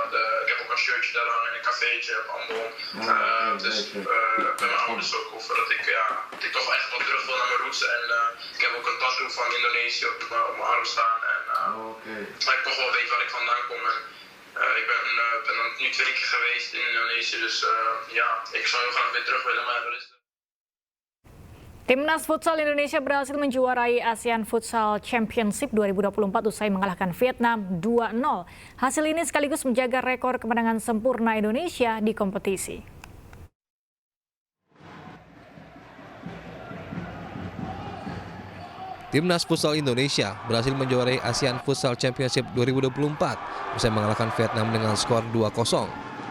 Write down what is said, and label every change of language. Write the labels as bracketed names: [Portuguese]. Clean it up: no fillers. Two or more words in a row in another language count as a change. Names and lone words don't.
[Dutch] Ik heb ook een shirtje daar hangen in een cafeetje op Ambon. Dus bij mijn ouders ook over dat ik toch echt wel terug wil naar mijn roots. En ik heb ook een tattoo van Indonesië op mijn arm staan. En dat ik toch wel weet waar ik vandaan kom. En, ik ben nu 2 keer geweest in Indonesië, dus ik zou heel graag weer terug willen, maar dat is... [Indonesian] Timnas Futsal Indonesia berhasil menjuarai ASEAN Futsal Championship 2024 usai mengalahkan Vietnam 2-0. Hasil ini sekaligus menjaga rekor kemenangan sempurna Indonesia di kompetisi. Timnas Futsal Indonesia berhasil menjuarai ASEAN Futsal Championship 2024 usai mengalahkan Vietnam dengan skor 2-0.